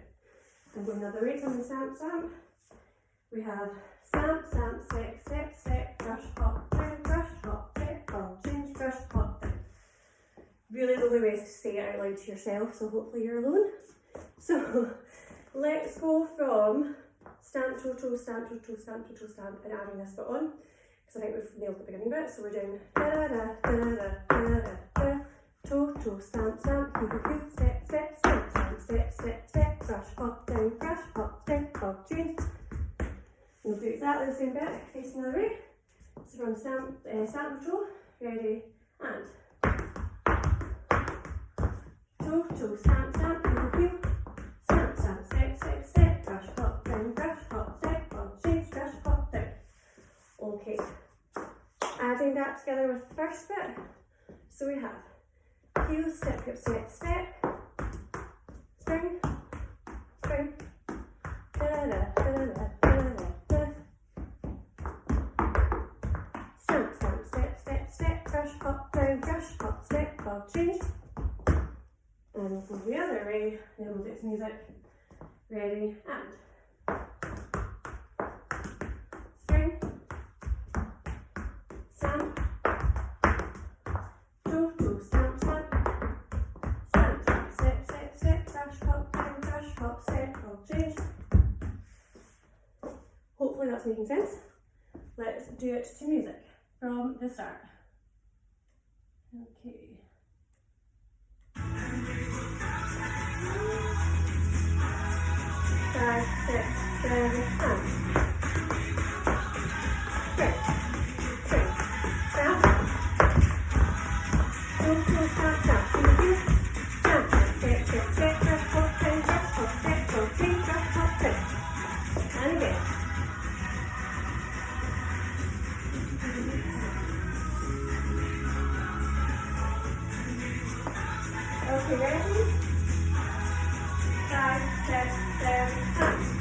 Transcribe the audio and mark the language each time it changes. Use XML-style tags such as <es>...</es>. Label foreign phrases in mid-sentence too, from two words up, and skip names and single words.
<en>And going the other way from the stamp, stamp, we have stamp, stamp, step, step, step, brush, hop, down, brush, hop, step, hop, change, brush, hop, down. Really lovely ways to say it out loud to yourself, so hopefully you're alone. So, let's go from stamp, toe, toe, stamp, toe, toe, stamp, toe, toe, stamp, and adding this bit on, because I think we've nailed the beginning bit. So we're doing da-da-da, da-da-da, da-da-da, da, toe, toe, stamp, stamp, heel, heel, step, step, stamp, stamp, step, step, step, brush, hop, down, brush, hop, step, hop, change. We'll do exactly the same bit, facing the other way. So from stamp, stamp, toe, ready, and toe, toe, stamp, stamp, heel, heel. Stamp, stamp, step, step, step, brush, hop, down, brush, hop, step, hop, change, brush, hop, down. Okay, adding that together with the first bit. So we have heel, step, hip, step, step, spring, spring, da-da-da, da-da-da, da-da-da, stamp, stamp, step, step, step, brush, hop, down, brush, hop, step, hop, change. And we'll go the other way, then we'll do some music. Ready, and spring, stamp, toe, toe, stamp, stamp, stamp, stamp, step, step, step, brush, hop, down, brush, hop, step, hop, change. Hopefully that's making sense. Let's do it to music from the start. Okay. 5, 6, 7, and spring, spring, stamp, toe, toe, stamp, stamp, heel, heel, stamp, stamp, step, step, step, brush, hop, down, brush, hop, step, hop, change, brush, hop, down. And again. Okay, ready? 5, 6, 7, and.</en>